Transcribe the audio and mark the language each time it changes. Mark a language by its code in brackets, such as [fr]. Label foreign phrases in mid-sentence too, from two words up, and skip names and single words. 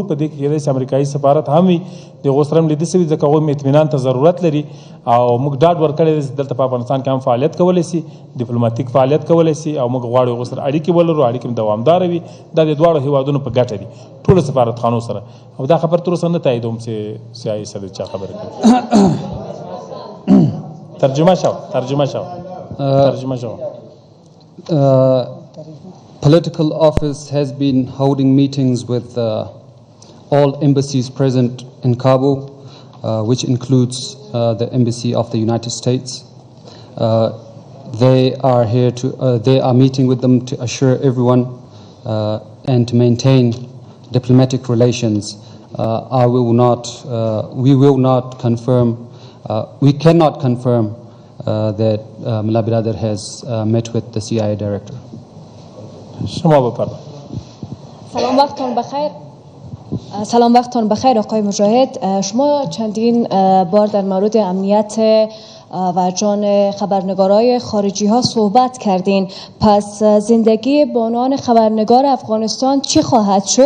[ps] په دې کې کېدای شي امریکایي سفارت هم وي، د هغو سره هم لیده شوي ځکه هغوی هم اطمینان ته ضرورت لري او موږ ډاډ ورکړی دی چې دلته په افغانستان کې هم فعالیت کولی شي، ډیپلوماتیک فعالیت کولی شي او موږ غواړو هغو سره اړیکې ولرو، اړیکې هم دوامداره وي. دا د دواړو هیوادونو په ګټه دي، ټولو سفارتخانو سره. او دا خبر تر اوسه نه تاییدوم چې CIA سره چا خبرې کوي. ترجمه شو. [en] Political office has been holding meetings with all embassies present in Kabul, which includes the embassy of the United States. They are here to. They are meeting with them to assure everyone and to maintain diplomatic relations. We will not confirm. We cannot confirm that Mullah Brother has met with the CIA director. [fa] شما بفرمایید. سلام وقتتان بخیر آقای مجاهد. شما چندین بار در مورد امنیت و جان خبرنگارای خارجی ها صحبت کردین. پس زندگی بانوان خبرنگار افغانستان چی خواهد شد؟